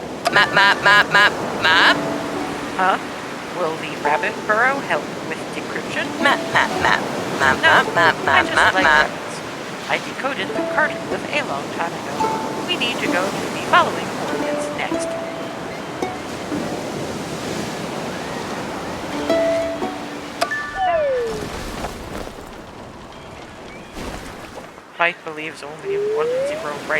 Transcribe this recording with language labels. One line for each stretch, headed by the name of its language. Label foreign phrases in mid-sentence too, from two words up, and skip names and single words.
English: Map, map, map, map, map. Huh? Will the rabbit burrow help with decryption? Map, map, map. Map, No, map, map, I map, just map, like map. rabbits. I decoded the cartoglyph a long time ago. We need to go to the following coordinates next. Fife believes only in 1-0 right